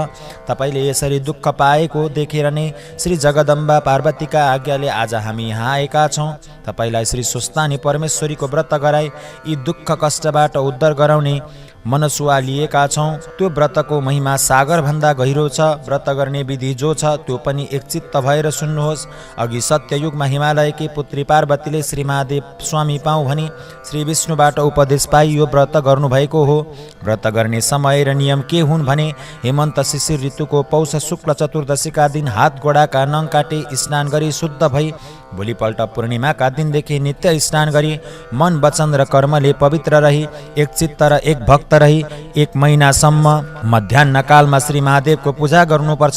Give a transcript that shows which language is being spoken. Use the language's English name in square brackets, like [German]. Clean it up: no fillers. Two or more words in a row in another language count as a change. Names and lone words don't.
[Nepali] तपाईले यसरी दुःख पाएको देखेर नै श्री जगदम्बा पार्वतीका आज्ञाले आज हामी यहाँ आएका छौँ। तपाईलाई श्री स्वस्तानी परमेश्वरीको व्रत गराई यी दुःख कष्टबाट उद्धार गराउने मनसुवा लिएका छौँ। त्यो व्रतको महिमा सागर भन्दा गहिरो छ। व्रत गर्ने विधि जो छ त्यो पनि एकचित्त भएर सुन्नुहोस्। अघि सत्ययुगमा हिमालयकी पुत्री पार्वतीले श्री महादेव स्वामी पाऊँ भनी श्री विष्णुबाट उपदेश पाई यो व्रत गर्नुभएको हो। व्रत गर्ने समय र नियम के हुन् भने, हेमन्त शिशिर ऋतुको पौष शुक्ल चतुर्दशीका दिन हात गोडाका नङ काटी स्नान गरी शुद्ध भई भोलिपल्ट पूर्णिमाका दिनदेखि नित्य स्नान गरी मन, वचन र कर्मले पवित्र रही एक चित्त र एक भक्त रही 1 महिनासम्म मध्याह्न कालमा श्री महादेवको पूजा गर्नुपर्छ।